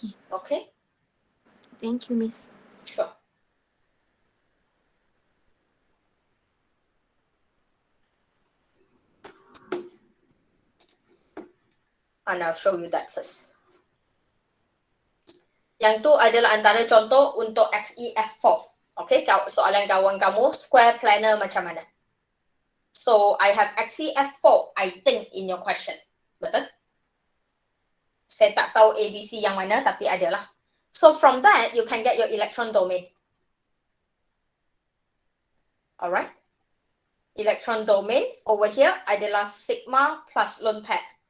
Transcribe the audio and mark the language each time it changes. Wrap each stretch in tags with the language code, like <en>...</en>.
<en>Okay. Thank you, Miss. Sure. And I'll show you that first.</en> <ms>Yang tu adalah antara contoh untuk XEF4. Okay, soalan kawan kamu, square planar macam mana?</ms> <en>So, I have XEF4, I think, in your question.</en> <ms>Betul? Saya tak tahu ABC yang mana, tapi adalah.</ms> <en>So, from that, you can get your electron domain.</en> <ms>Alright? Electron domain over here adalah sigma plus lone pair.</ms>